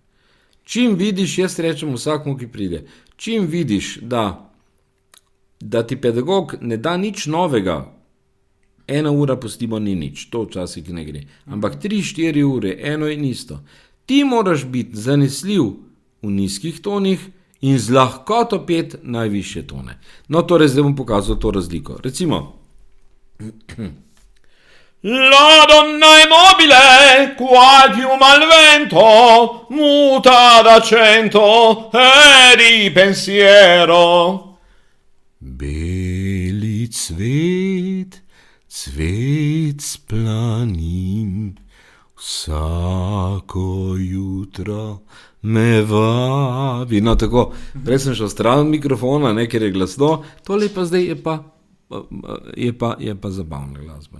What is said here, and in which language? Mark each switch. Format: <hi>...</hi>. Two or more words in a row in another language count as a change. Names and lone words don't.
<sl>Čim vidiš, jaz rečem vsakmu, ki pride, čim vidiš, da ti pedagog ne da nič novega, 1 ura pustimo ni nič, to včasih ne gre, ampak 3-4 ure, eno in isto. Ti moraš biti zanesljiv v nizkih tonih in z lahkoto pet najvišje tone. No, torej zdaj bom pokazal to razliko. Recimo,</sl> <it>La donna è mobile, qual piuma al vento, muta d'accento e di pensiero.</it> <sl>Beli cvet, cvet s planin, vsako jutro me vabi. No, tako, prej sem šel stran od mikrofona, ne, ker je glasno, tole pa zdaj je pa zabavna glasba.</sl>